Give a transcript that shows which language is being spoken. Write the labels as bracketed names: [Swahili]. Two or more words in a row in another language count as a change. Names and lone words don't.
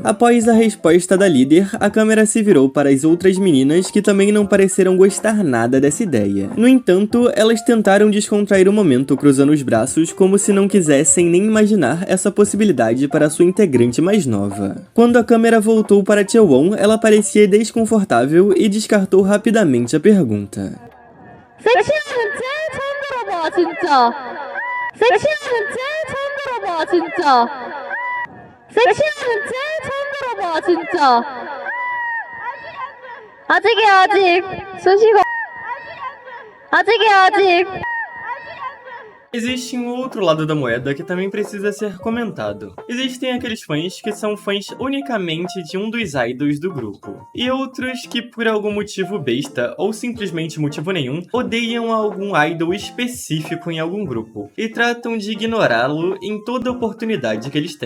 [Portuguese] Após a resposta da líder, a câmera se virou para as outras meninas que também não pareceram gostar nada dessa ideia. No entanto, elas tentaram descontrair o momento cruzando os braços como se não quisessem nem imaginar essa possibilidade para sua integrante mais nova. Quando a câmera voltou para Chaewon, ela parecia desconfortável e descartou rapidamente a pergunta. [Korean] 섹시하는 제일 처음 들어봐 진짜. 섹시하는 제일 처음 들어봐 진짜. 아직이야 아직. 수식어. 아직이야 아직. [Portuguese] Existe um outro lado da moeda que também precisa ser comentado. Existem aqueles fãs que são fãs unicamente de um dos idols do grupo, e outros que por algum motivo besta, ou simplesmente motivo nenhum, odeiam algum idol específico em algum grupo, e tratam de ignorá-lo em toda oportunidade que eles têm.